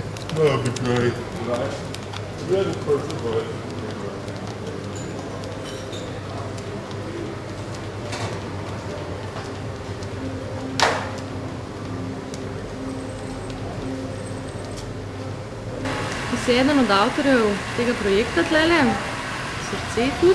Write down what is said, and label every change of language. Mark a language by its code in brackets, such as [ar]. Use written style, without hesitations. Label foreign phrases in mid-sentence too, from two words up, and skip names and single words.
[en] That'd be great. Right. Red and purple, but... [sl] Ti si eden od avtorjev tega projekta tlele, Srce tudi.